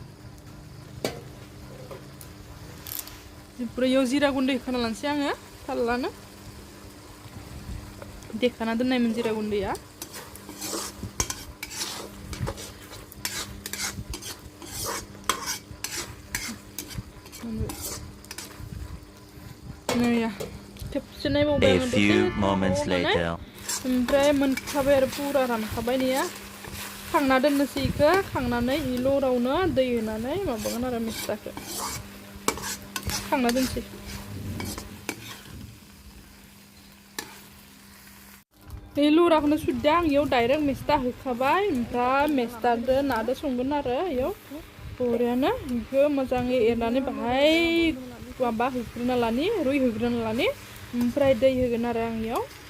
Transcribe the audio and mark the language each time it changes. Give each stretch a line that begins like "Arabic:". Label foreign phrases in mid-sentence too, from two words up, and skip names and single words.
Bodo: ओमफ्राय इयाव जिरा गुन्दै होखाना लानोसै आङो थाल्लानो देखाना दोननायमोन जिरा गुन्दैया नैया खेबसे नायबावबाय
English: A
Bodo: आङो
English: few moments later.
Bodo: ओमफ्राय मोनखाबाय आरो पुरा रानखाबाय नैया खांना दोननोसै इखो खांनानै इ लरावनो दै होनानै माबागोन आरो मेस्थाखौ खांना दोनसै बे लराखौनो सुदो आं इयाव डाइरेक्ट मेस्टा होखाबाय ओमफ्राय मेस्टादो नादो संगोन आरो इयाव बरियानो इखौ मोजाङै एरनानै बाहाय माबा होग्रोना लानि रुइहोग्रोना लानि ओमफ्राय दै होगोन आरो आं इयाव